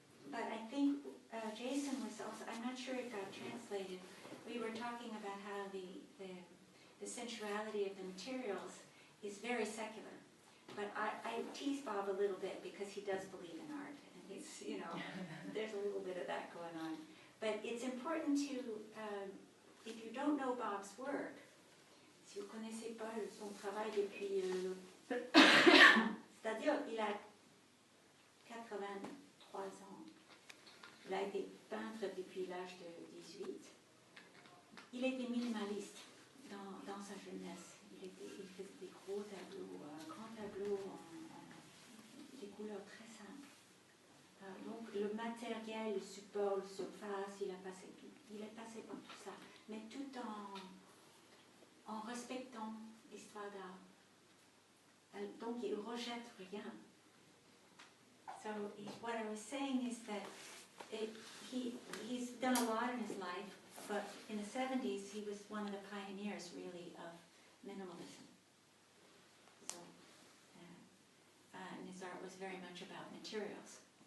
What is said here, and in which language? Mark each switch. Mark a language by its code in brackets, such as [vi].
[en] But I think Jason was also, I'm not sure it got translated, we were talking about how the sensuality of the materials is very secular. But I tease Bob a little bit because he does believe in art, and he's, you know, there's a little bit of that going on. But it's important to, if you don't know Bob's work, [fr] si vous ne connaissez pas son travail depuis, c'est-à-dire il a 83 ans, il a été peintre depuis l'âge de 18, il était minimaliste dans sa jeunesse. Il faisait des gros tableaux, grands tableaux, des couleurs très simples. Donc le matériel, le support, le surface, il est passé par tout ça, mais tout en respectant l'histoire d'art. Donc il ne rejette rien. [en] So what I was saying is that he's done a lot in his life, but in the 70s he was one of the pioneers really of minimalism. So, and his art was very much about materials.